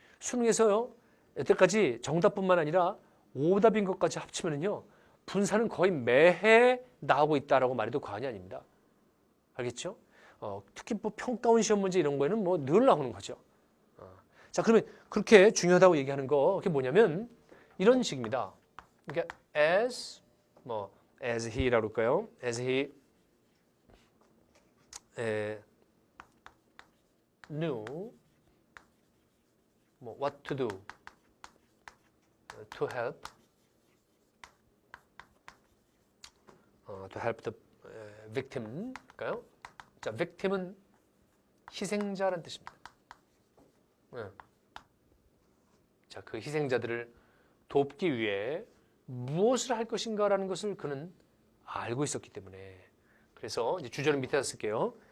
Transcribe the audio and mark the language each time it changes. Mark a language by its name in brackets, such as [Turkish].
[Korean] 수능에서요 여태까지 정답뿐만 아니라 오답인 것까지 합치면은요 분사는 거의 매해 나오고 있다라고 말해도 과언이 아닙니다. 알겠죠? 특히 뭐 평가원 시험 문제 이런 거에는 뭐 늘 나오는 거죠. 자, 그러면 그렇게 중요하다고 얘기하는 거 그게 뭐냐면 이런 식입니다. 그러니까 as he라고 할까요? [English] as he knew what to do to help the victim일까요? [Korean] 자, victim은 희생자라는 뜻입니다. 자, 그 희생자들을 돕기 위해 무엇을 할 것인가라는 것을 그는 알고 있었기 때문에 그래서 이제 주절은 밑에다 쓸게요.